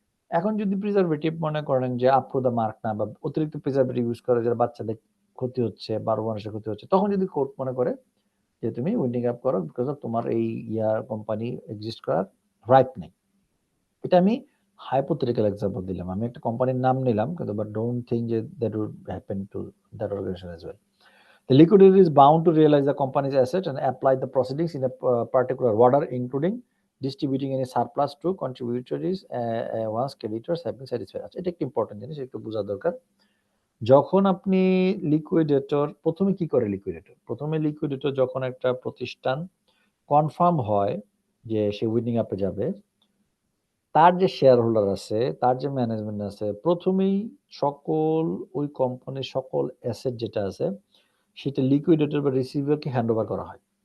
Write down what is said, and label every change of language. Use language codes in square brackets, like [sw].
[bn] এখন যদি প্রিজারভেটিভ মনে করেন যে [en] up to the mark [bn] না, বা অতিরিক্ত প্রিজারভেটিভ ইউজ করে যারা বাচ্চাদের ক্ষতি হচ্ছে, বারো মানুষের ক্ষতি হচ্ছে, তখন যদি কোর্ট মনে করে যে তুমি উইন্ডিং আপ করো বিকজ অফ তোমার এই কোম্পানি এক্সিস্ট করার রাইট নেই। এটা আমি হাইপোথেটিক্যাল এক্সাম্পল দিলাম, আমি একটা কোম্পানির নাম নিলাম, কিন্তু [en] but don't think [bn] যে [en] That would happen to that organization as well. The liquidator is bound to realize the company's asset and apply the proceedings in a particular order, including distributing any surplus to contributories once creditors have been satisfied. [bn] আচ্ছা, এটা একটা important জিনিস, একটু বোঝা দরকার। যখন আপনি লিকুইডেটর, প্রথমে কি করে লিকুইডেটর? প্রথমে লিকুইডেটর যখন একটা প্রতিষ্ঠান কনফার্ম হয় যে সে উইন্ডিং আপে যাবে, তার যে শেয়ার হোল্ডার আছে, তার যে ম্যানেজমেন্ট আছে, প্রথমেই সকল ওই কোম্পানির সকল অ্যাসেট যেটা আছে সেটা লিকুইডেটর বা রিসিভারকে হ্যান্ডওভার করা হয়।